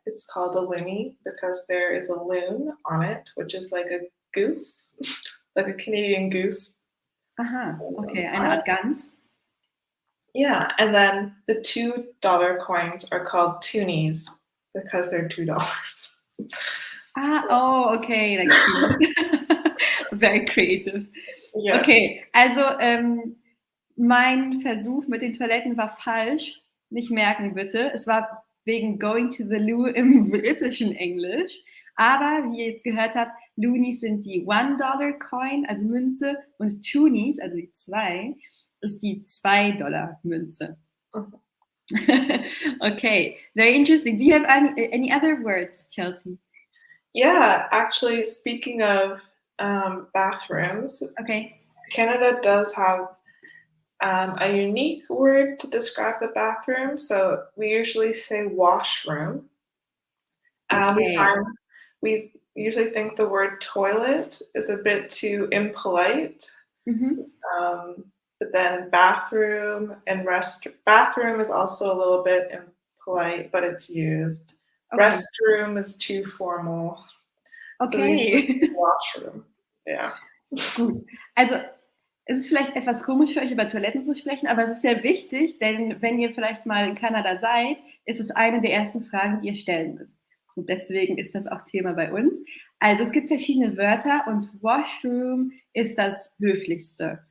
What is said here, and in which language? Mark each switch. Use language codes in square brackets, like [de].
[en] It's called a loonie because there is a loon on it, which is like a goose, like a Canadian goose. [de] Okay, eine Art Gans. [en] Yeah, and then the $2 coins are called toonies because they're $2. Okay, like very creative. Yes. [de] Okay, also mein Versuch mit den Toiletten war falsch. Nicht merken bitte. Es war wegen [en] going to the loo [de] im britischen Englisch. Aber wie ihr jetzt gehört habt, Loonies sind die $1 Coin, also Münze, und Toonies, also die 2, ist die $2 Münze. [en] Okay, very interesting. Do you have any other words, Chelsea? Yeah, actually, speaking of bathrooms, Canada does have a unique word to describe the bathroom. So we usually say washroom. We usually think the word toilet is a bit too impolite. But then bathroom and bathroom is also a little bit impolite, but it's used. Restroom is too formal. So we usually say washroom. Yeah. [de] Gut. Also es ist vielleicht etwas komisch für euch, über Toiletten zu sprechen, aber es ist sehr wichtig, denn wenn ihr vielleicht mal in Kanada seid, ist es eine der ersten Fragen, die ihr stellen müsst. Und deswegen ist das auch Thema bei uns. Also es gibt verschiedene Wörter und Washroom ist das höflichste.